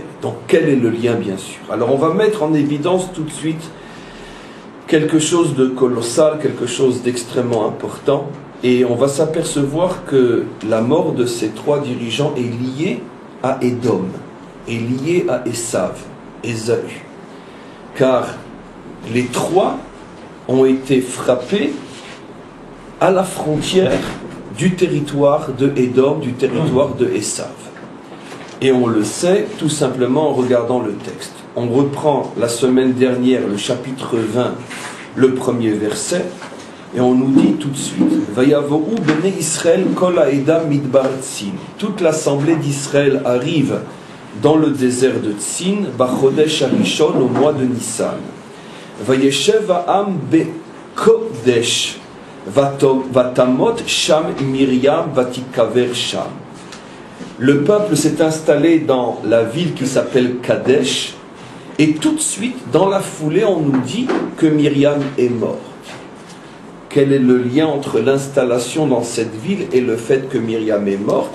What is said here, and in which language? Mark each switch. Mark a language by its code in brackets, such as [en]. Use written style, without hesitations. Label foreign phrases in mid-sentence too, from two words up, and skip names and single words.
[fr] Donc quel est le lien, bien sûr? Alors on va mettre en évidence tout de suite quelque chose de colossal, quelque chose d'extrêmement important, et on va s'apercevoir que la mort de ces trois dirigeants est liée à Édom, est liée à Esav, Ésaü, car les trois ont été frappés à la frontière du territoire de Édom, du territoire de Esav. Et on le sait tout simplement en regardant le texte. On reprend la semaine dernière le chapitre 20, le premier verset, et on nous dit tout de suite [he] ויבאו בני ישראל כל העדה מדבר צן. [fr] Toute l'assemblée d'Israël arrive dans le désert de Tzin, [he] בחודש הראשון, [fr] au mois de Nissan. [he] וישב העם בקדש ותמת שם מרים ותקבר שם. [fr] Le peuple s'est installé dans la ville qui s'appelle Kadesh, et tout de suite, dans la foulée, on nous dit que Myriam est morte. Quel est le lien entre l'installation dans cette ville et le fait que Myriam est morte?